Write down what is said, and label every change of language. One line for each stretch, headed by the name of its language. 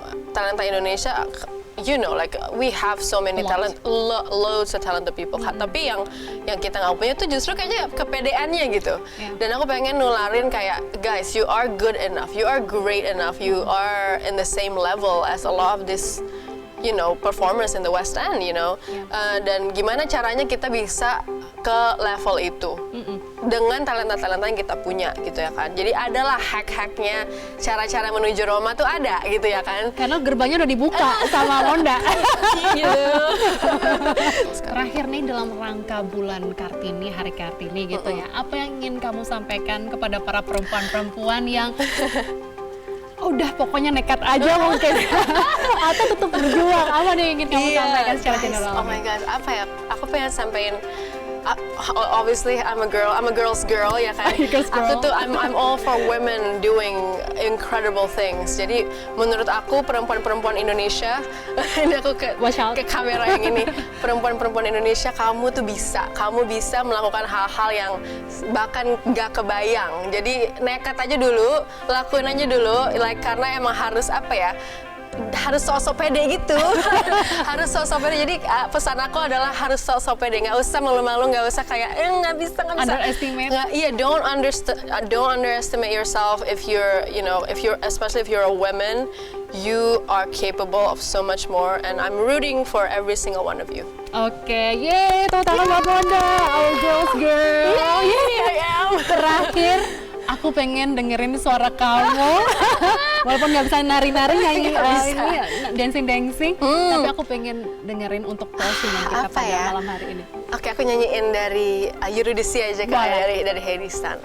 Indonesian: Talenta Indonesia,
English: like we have so many loads of talented people.
Indonesian: Tapi yang kita nggak punya tuh justru kayaknya kepedeannya gitu. Dan aku pengen nularin kayak,
English: guys, you are good enough, you are great enough, you are in the same level as a lot of this performers in the West End,
Indonesian: dan gimana caranya kita bisa ke level itu dengan talenta-talenta yang kita punya gitu ya kan. Jadi adalah hack-hacknya, cara-cara menuju Roma tuh ada gitu ya kan. Karena gerbangnya udah dibuka sama Monda. Gitu. Terakhir nih, dalam rangka bulan Kartini, Hari Kartini gitu ya, apa yang ingin kamu sampaikan kepada para perempuan-perempuan yang udah pokoknya nekat aja mungkin atau tetap berjuang? Apa nih yang ingin kamu sampaikan secara general?
English: Oh my God,
Indonesian: aku pengen sampaikan,
English: obviously I'm a girl's girl
Indonesian: ya kan. Aku tuh
English: I'm all for women doing incredible things.
Indonesian: Jadi menurut aku perempuan-perempuan Indonesia, ini aku ke kamera yang ini, perempuan-perempuan Indonesia, kamu bisa melakukan hal-hal yang bahkan gak kebayang. Jadi nekat aja dulu, lakuin aja dulu, karena emang harus harus sok-sok pede gitu. Harus sok-sok pede. Jadi pesan aku adalah harus sok-sok pede. Nggak usah malu-malu, nggak usah kayak nggak bisa.
English: Underestimate.
Indonesian: Iya,
English: don't underestimate yourself. If you're, especially if you're a woman, you are capable of so much more. And I'm rooting for every single one of you.
Indonesian: Oke, yeay, tepuk tangan buat Wanda,
English: our girls girl. Yeah, I am.
Indonesian: Terakhir, aku pengen dengerin suara kamu. Walaupun nggak bisa nari-nari, nyanyi ini dancing-dancing, tapi aku pengen dengerin untuk closing yang kita Apa pada ya? malam hari ini. Oke, aku nyanyiin dari Eurydice aja kak, dari Hades-san.